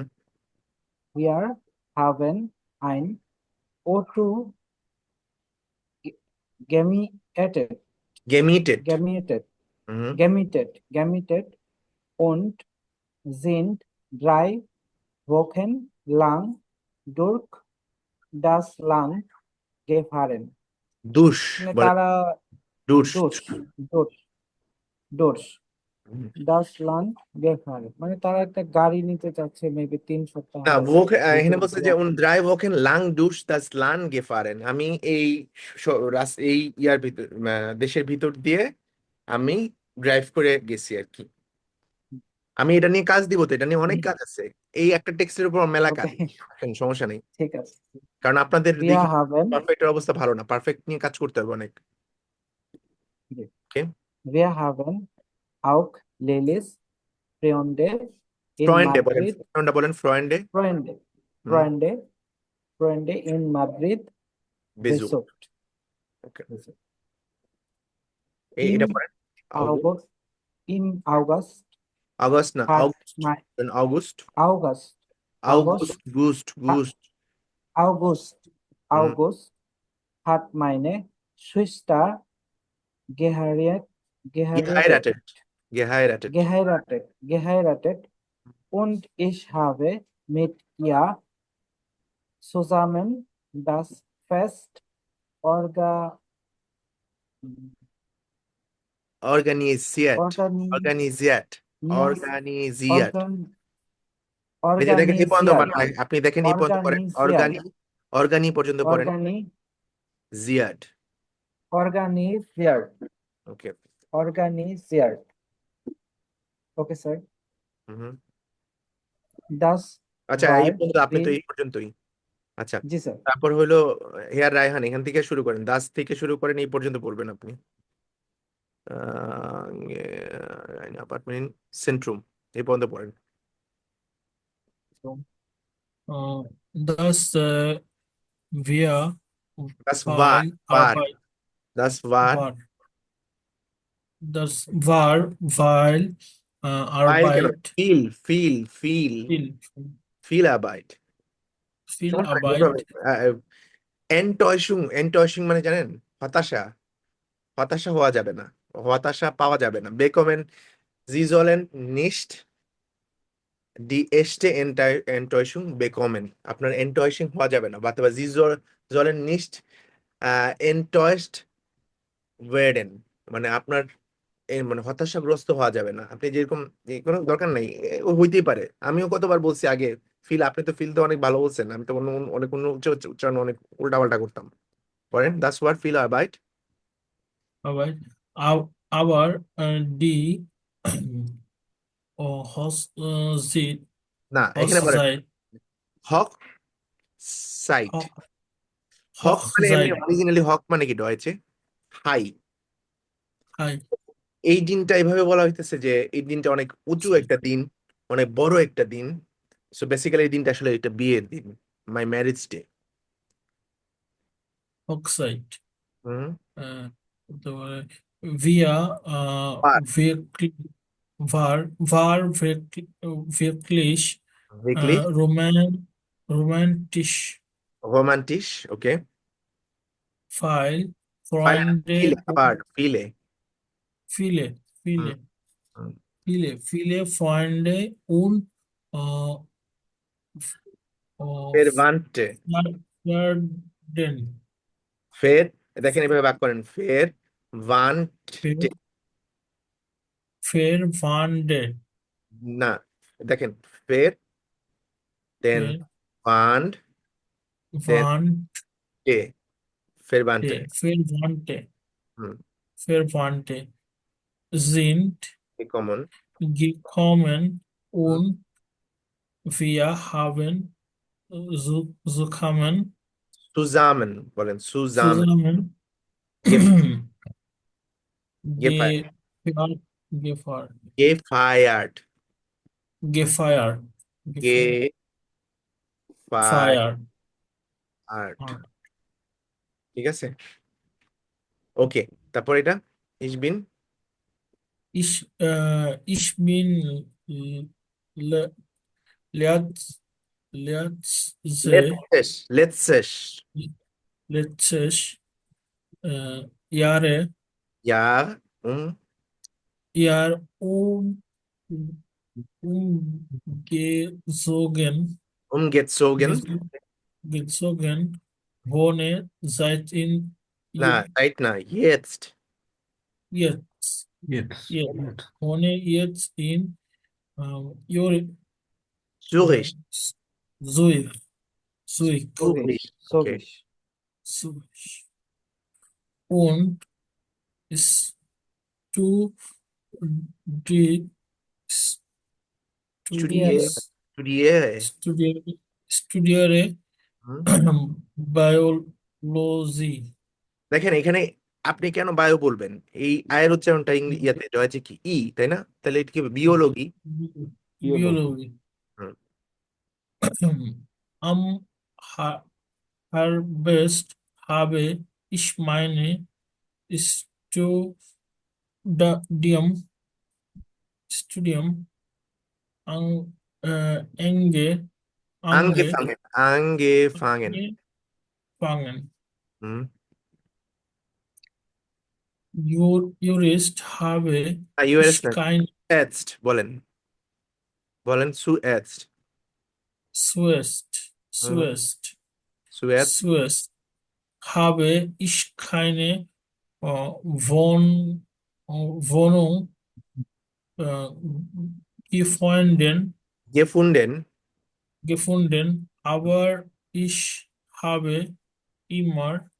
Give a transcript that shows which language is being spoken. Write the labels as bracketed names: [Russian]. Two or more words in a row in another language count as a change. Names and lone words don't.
[German] Wir haben ein Auto gemietet, gemietet, gemietet, হুম gemietet und sind 3 Wochen lang durch das Land gefahren. দুষ [Bangla] মানে বলেন তারা [German] দুষ durch das Land gefahren, [Bangla] মানে তারা একটা গাড়ি নিতে চাচ্ছে মেবি 3 সপ্তাহ না Woche, এখানে ভিতরে বলছে যে [German] und 3 Wochen lang durch das Land gefahren। [Bangla] আমি এই এই ইয়ার ভিতর দেশের ভিতর দিয়ে আমি ড্রাইভ করে গেছি আর কি। আমি এটা নিয়ে কাজ দিব তো, এটা নিয়ে অনেক কাজ আছে। এই একটা টেক্সটের উপর মেলা কাজ, ওকে সমস্যা নেই। ঠিক আছে। কারণ আপনাদের [German] Wir [Bangla] দেখি [German] haben [Bangla] পারফেক্টের অবস্থা ভালো না, পারফেক্ট নিয়ে কাজ করতে হবে অনেক। ওকে [German] wir haben auch Lilis Freunde in [Bangla] ফ্রয়েন্ডে বলেন, [German] Madrid, [Bangla] ফ্রয়েন্ডে বলেন, ফ্রয়েন্ডে [German] Freunde, হুম Freunde, Freunde in Madrid বেজু। besucht. [Bangla] ওকে এটা [German] Im [Bangla] পড়েন। [German] August, im August [Bangla] আগস্ট না, [German] hat [Bangla] অগস্ট, [German] mein [Bangla] অগস্ট, [German] August, আউগুস্ট, গুস্ট, ha- গুস্ট, August, হুম August hat meine Schwester geheiratet, geheiratet, geheiratet, geheiratet und ich habe mit ihr zusammen das Fest orga, organisiert, organi, organisiert, nias, organisiert। organ, [Bangla] এই যে দেখেন এই পর্যন্ত [German] organisiert, [Bangla] পড়েন, আপনি দেখেন এই পর্যন্ত পড়েন, [German] organisiert, [Bangla] অর্গানি পর্যন্ত পড়েন, জিয়াড। [German] organisiert, [Bangla] ওকে [German] organisiert. [English] Okay, sir. হুম [German] Das [Bangla] আচ্ছা, [German] war [Bangla] এই পর্যন্ত আপনি তো [German] will, [Bangla] এই পর্যন্তই। আচ্ছা, জি স্যার। তারপর হলো হেয়ার রায়হান, এখান থেকে শুরু করেন, দাস থেকে শুরু করেন, এই পর্যন্ত পড়বেন আপনি। অ্যাপার্টমেন্ট সেন্ট্রুম এই পর্যন্ত পড়েন। [German] dass wir Das war, weil war, Arbeit das war, war. Das war, weil [Bangla] weil কেন? [German] Arbeit viel, viel, viel, viel, viel Arbeit। viel [Bangla] সমস্যা নেই, [English] no [German] Arbeit, problem. enttäuschung, enttäuschung [Bangla] মানে জানেন? হতাশা, হতাশা হওয়া যাবে না, হতাশা পাওয়া যাবে না। [German] bekommen, Sie sollen nicht die echte Enttäuschung bekommen। [Bangla] আপনার enttäuschung হওয়া যাবে না, বা [German] Sie sollen nicht enttäuscht werden, [Bangla] মানে আপনার মানে হতাশাগ্রস্ত হওয়া যাবে না। আপনি যেরকম কোনো দরকার নেই, ও হইতেই পারে। আমিও কতবার বলছি আগে ফিল, আপনি তো ফিল তো অনেক ভালো বলছেন, আমি তো অনেক উচ্চারণ অনেক উল্টাপাল্টা করতাম। [German] পড়েন, das war viel Arbeit. Arbeit, aber die sieht, [Bangla] না, এখানে বলেন [German] Hochzeit, হক সাইট। Hoch, [Bangla] হক মানে এমনি [German] Hochzeit, [Bangla] অরিজিনালি হক মানে কি ডয়েছে? হাই। [English] hi, [Bangla] এই দিনটা এইভাবে বলা হইতেছে যে এই দিনটা অনেক উঁচু একটা দিন, অনেক বড় একটা দিন। সো বেসিক্যালি এই দিনটা আসলে এটা বিয়ের দিন, [English] my marriage day. [German] Hochzeit. হুম [Bangla] তারপরে wir আর [German] wirklich war wirklich wirklich romantisch, romantisch, okay। weil Weil Freunde viele, und [Bangla] আবার viele, [German] viele, হুম, viele, হুম। viele Freunde und äh, Verwandte, Verwandten, [Bangla] Ver দেখেন এভাবে ভাগ করেন, ফের ওয়ান্টে, [German] Verwandte, [Bangla] না দেখেন ফের দেন ওয়ান্ট দেন [German] Verwandte, [Bangla] টে, ফের বান্টে। [German] Verwandte, হুম, Verwandte sind [Bangla] কমন। [German] gekommen und wir haben zusammen [Bangla] সুজামেন বলেন, সুজামেন। [German] zusammen গেফায়ার্ড, gefeiert, gefeiert, গেফায়ার্ড, gefeiert, gefeiert, গেফায়ার্ড, feiert. [Bangla] ঠিক আছে। ওকে, তারপর এটা ইসবিন, [German] Ich bin le, letz, letzte, লেটসেস, letztes Jahre, ইয়া Jahr umgezogen, গেটসোগেন, gezogen, wohne seit in [Bangla] না রাইট না, ইয়েটস, [German] jetzt, [English] Yes. [German] jetzt, wohne jetzt in জুরিশ, Zurich, Zurich, [Bangla] জুরিশ, ওকে, Sovish. [German] Zurich. Und Studi- স্টুডিয়ে, স্টুডিয়ে, studiere হুম। Biology. [Bangla] দেখেন এখানে আপনি কেন বায়ো বলবেন, এই আয়ের উচ্চারণটা ইয়াতে রয়েছে কি ই, তাই না? তাহলে এটা কি বিওলজি। [German] Biology. হুম। Am Harvest habe ich meine Studium enge আঙ্গেফাঙ্গেন, আঙ্গেফাঙ্গেন, angefangen. হুম। Jurist habe [Bangla] ইউএস [German] ich [Bangla] না, [German] kein [Bangla] এটসড বলেন, বলেন সুএটসড, [German] Suest, হুম, Suest, সুএটস, Suest habe ich keine Wohnung äh, গেফুন্ডেন, gefunden, aber ich habe immer